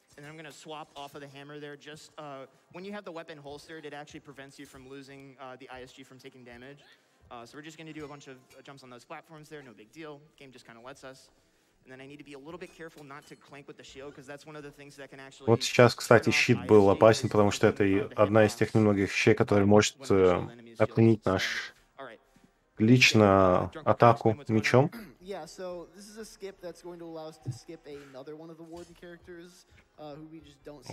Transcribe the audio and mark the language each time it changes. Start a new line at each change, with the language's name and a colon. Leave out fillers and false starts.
English: And then I'm gonna swap off of the hammer there. Just when you have the weapon holstered, it actually prevents you from losing the ISG from taking damage. So we're just gonna do a bunch of jumps on those platforms there, no big deal. Game just kind of lets us. And then I need to be a little bit careful not to clank with the shield, because that's one of the things that can actually...
Russian: Вот сейчас, кстати, щит был опасен, потому что это одна из тех немногих вещей, которая может отменить наш лично атаку мечом.
English: Yeah, so this is a skip that's going to allow us to skip another one of the Warden characters who we just don't see.